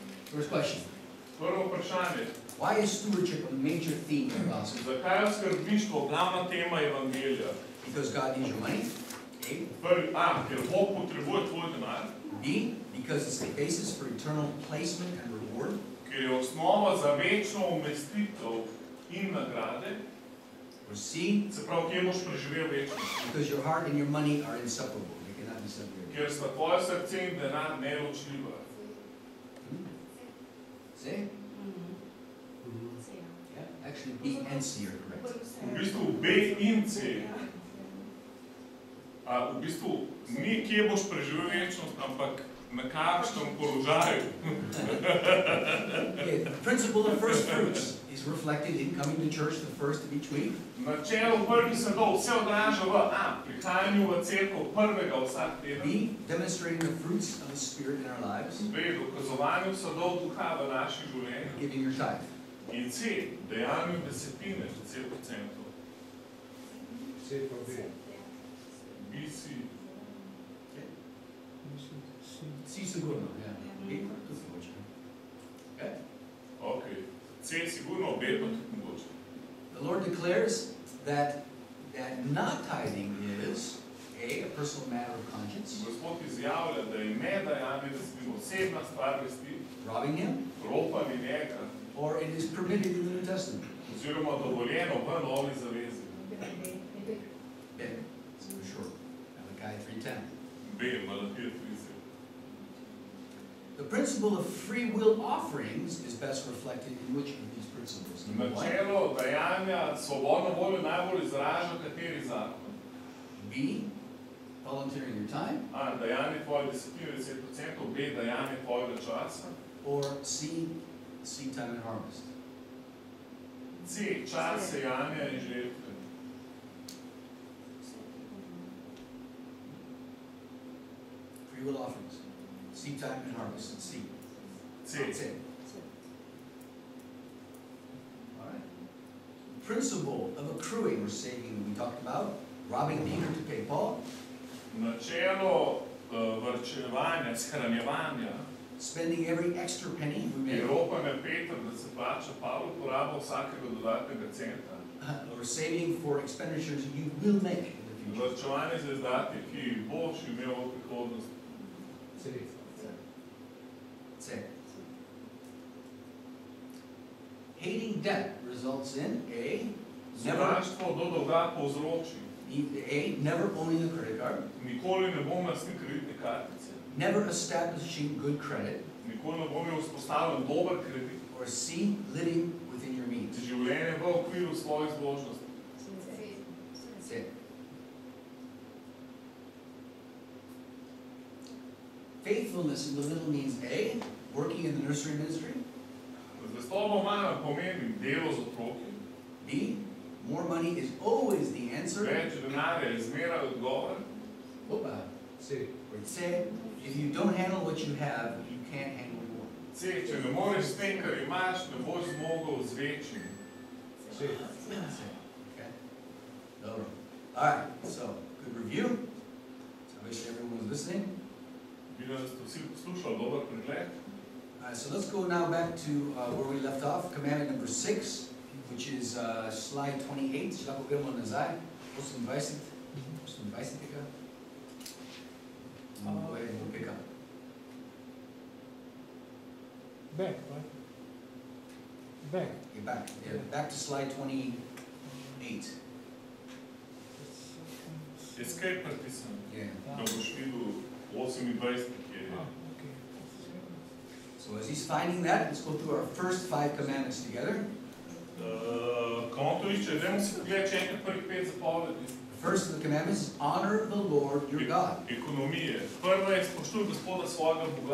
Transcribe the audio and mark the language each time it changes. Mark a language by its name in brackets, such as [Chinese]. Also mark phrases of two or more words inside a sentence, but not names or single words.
[English] First question. [Slovenian] Prvo vprašanje. [English] Why is stewardship a major theme in the gospel? [Slovenian] Zakaj je skrbništvo glavna tema evangelija? [English] Because God needs your money. A. [Slovenian] Ker Bog potrebuje tvoj denar. B. [English] Because it's the basis for eternal placement and reward. [Slovenian] Ker je osnova za večno umestitev in nagrade. [English] Or C. [Slovenian] Se pravi, kje boš preživel večno. [English] Because your heart and your money are inseparable. They cannot be separated. [Slovenian] Ker sta tvoje srce in denar neločljiva. C? [English] Yeah, actually B and C are correct. [Slovenian] V bistvu B in C. V bistvu ni kje boš preživel večnost, ampak na kakšnem položaju. [English] Okay, the principle of first fruits is reflected in coming to church the first of each week. [Slovenian] Načelo prvih sadov se odraža v A. Prihajanju v cerkev prvega vsak teden. B. [English] Demonstrating the fruits of the Spirit in our lives. B. [Slovenian] Dokazovanju sadov duha v naših življenjih. [English] Giving your tithe. [Slovenian] In C. Dejanju desetine, 10%. C pa B. B, C. C sigurno, ja. B pa tudi mogoče. Okay. Ok. C sigurno, B pa tudi mogoče. [English] The Lord declares that not tithing is a personal matter of conscience. [Slovenian] Gospod izjavlja, da je nedajanje osebna stvar vesti, [English] robbing Him, [Slovenian] ropanje njega, [English] or it is permitted in the New Testament. [Slovenian] Oziroma dovoljeno v Novi zavezi. [English] B, it's for sure. Malachi 3:10. [Slovenian] B, Malahija 3:10. [English] The principle of free will offerings is best reflected in which of these principles? [Slovenian] Načelo dajanja svobodno voljo najbolj izraža kateri zakon? [English] B, volunteering your time. A, [Slovenian] dajanje tvoje desetine, 10%, B, dajanje tvojega časa. [English] Or C, seed time and harvest. [Slovenian] C, čas sejanja in žetve. [English] Free will offerings. Seed time and harvest. C. C. C. All right. The principle of accruing or saving we talked about. Robbing Peter to pay Paul. [Slovenian] Načelo varčevanja, shranjevanja. [English] Spending every extra penny we make. [Slovenian] Ropanje Petra, da se plača Pavlu porabo vsakega dodatnega centa. [English] Or saving for expenditures you will make in the future. [Slovenian] Varčevanje za izdatke, ki jih boš imel v prihodnosti. C. C. [English] Hating debt results in A. [Slovenian] Sovraštvo do dolga povzroči. A. [English] Never owning a credit card. [Slovenian] Nikoli ne bom lastnik kreditne kartice. [English] Never establishing good credit. [Slovenian] Nikoli ne bom vzpostavljen dober kredit. [English] Or C. Living within your means. [Slovenian] Življenje v okviru svojih zmožnosti. C. [English] Faithfulness in the little means A. Working in the nursery ministry. [Slovenian] Zvestobo malo pomeni delo z otroki. B. [English] More money is always the answer. [Slovenian] Več denarja je zmeraj odgovor. Opa. C. [English] Or C. If you don't handle what you have, you can't handle more. C. [Slovenian] Če ne moreš s tem, kar imaš, ne boš zmogel z večjim. C. [English] Okay. All right. So good review. I wish everyone was listening. [Slovenian] Vidim, da ste vsi poslušali dober pregled. [English] So let's go now back to where we left off, commandment number 6, which is slide 28. [Slovenian] Če lahko gremo nazaj, 28. [English] Go ahead and pick up. Back, right? Back. You're back. Yeah, back to slide 28. Escape partisan. Yeah. [Slovenian] Da boš videl 28, ki je. Okay. [English] So as he's finding that, let's go through our first 5 commandments together. [Slovenian] Ko on to išče, dajmo si pogledati še enkrat prvih 5 zapovedi. [English] The first of the commandments is honor the Lord your God. [Slovenian] Ekonomije. Prva je spoštuj Gospoda svojega Boga,